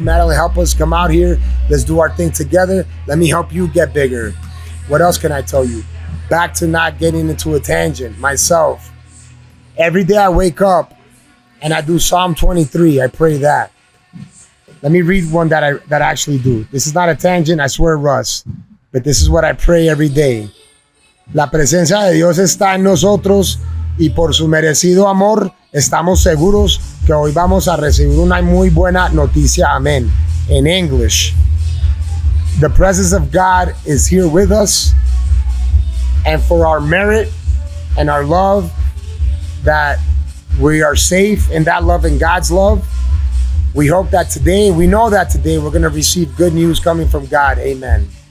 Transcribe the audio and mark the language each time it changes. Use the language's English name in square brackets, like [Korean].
[English] Madeline, help us come out here. Let's do our thing together. Let me help you get bigger. What else can I tell you? Back to not getting into a tangent. Myself, every day I wake up and I do Psalm 23. I pray that. Let me read one that I actually do. This is not a tangent, I swear, Russ. But this is what I pray every day. [Spanish] La presencia de Dios está en nosotros y por su merecido amor estamos seguros que hoy vamos a recibir una muy buena noticia. Amen. [English] In English, the presence of God is here with us, and for our merit and our love, that we are safe in that love and God's love. We hope that today, we know that today we're going to receive good news coming from God. Amen.